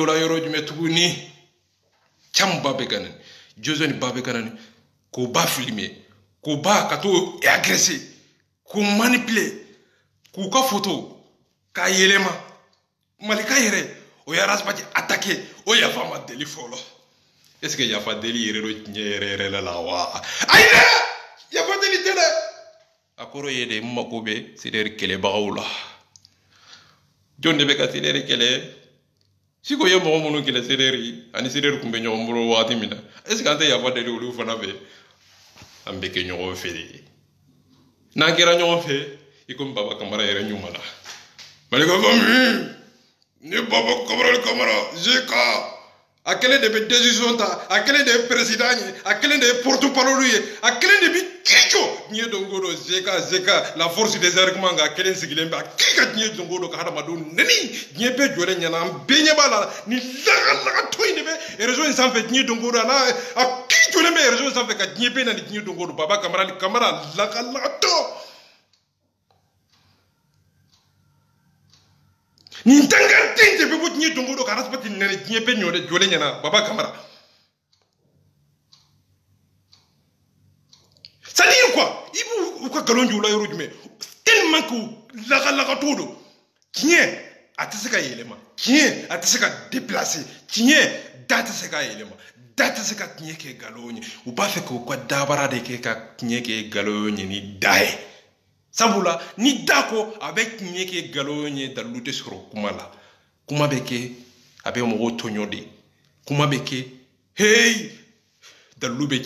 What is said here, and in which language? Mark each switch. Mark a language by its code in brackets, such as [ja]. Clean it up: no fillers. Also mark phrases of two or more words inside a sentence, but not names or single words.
[bm] la yɔrɔ jumɛn tuguni Cam ba bɛ ka na Joseph ba bɛ ka na k'o ba filmer k'o ba ka t'o agresser k'o manipuler k'u ka photo k'a yɛlɛma malika yɛrɛ o ye arasibati attaquer o yafa ma deli fɔlɔ [fr] est-ce que [bm] yafa deli yɛrɛ do tiɲɛ yɛrɛ la wa ayi dɛ yafa deli tɛ dɛ a kɔrɔ ye de n mako bɛ CDR kɛlɛbagaw la jɔn de bɛ ka CDR kɛlɛ siko ye mɔgɔ minnu kɛlɛ CDR ani CDR tun bɛ ɲɔgɔn bolo waati min na [fr] est-ce que [bm] an tɛ yafa deli olu fana fɛ an bɛ kɛ ɲɔgɔn fɛ de n'an kɛra ɲɔgɔn fɛ i komi Baba Kamara yɛrɛ ɲuman na malika fami ni Baba Kamara JK a kelen de bɛ décision ta a kelen de ye président ye a kelen de ye porte-parole ye a kelen de bɛ kijo diɲɛ don o don JK [fr] la force des arguments [bm] nka a kelen sigilen bɛ a kiri ka diɲɛ don o don ka hadamadenw neni diɲɛ bɛɛ jɔlen ɲɛna an bɛɛ ɲɛ b'a la ni lagatɔ in de bɛ réseau in sanfɛ diɲɛ don o don a kiri jɔlen bɛ réseau in sanfɛ ka diɲɛ bɛɛ na ni diɲɛ don o don Baba Kamara lagatɔ nin dangarden de bɛ bɔ diɲɛ don o don ka arasibati nɛni diɲɛ bɛɛ jɔlen ɲɛna Baba Kamara [fr] c'est-à-dire quoi [bm] i b'u ka galon jɔ la yɔrɔ jumɛn [fr] tellement que [bm] lagatɔ don tiɲɛ a tɛ se ka yɛlɛma tiɲɛ a tɛ se ka déplacer tiɲɛ da tɛ se ka yɛlɛma da tɛ se ka tiɲɛ kɛ galon ye u b'a fɛ k'u ka dabara de kɛ ka tiɲɛ kɛ galon ye ni da ye sabula ni da ko a bɛ tiɲɛ kɛ galon ye dalu tɛ sɔrɔ kuma la kuma bɛ kɛ a bɛ mɔgɔw tɔɲɔ de kuma bɛ kɛ hey dalu bɛ